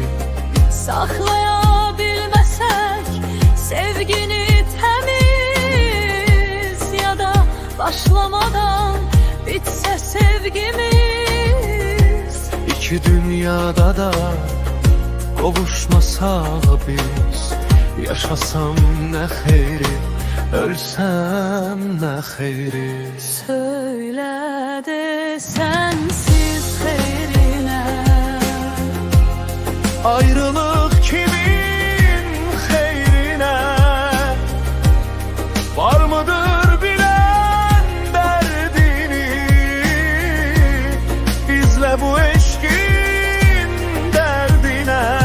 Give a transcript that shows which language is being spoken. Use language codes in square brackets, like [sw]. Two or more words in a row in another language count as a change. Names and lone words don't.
[tr] Saklaya bilmesek sevgini temiz, ya da başlamadan bitse sevgimiz. [az] İki dünyada da qovuşmasaq biz, yaşasam nə xeyri, ölsəm nə xeyri. [tr] Söyle de sensiz xeyrine, Ayrılık kimin xeyrine? Var mıdır bilen derdini, bizle bu eşkin derdine?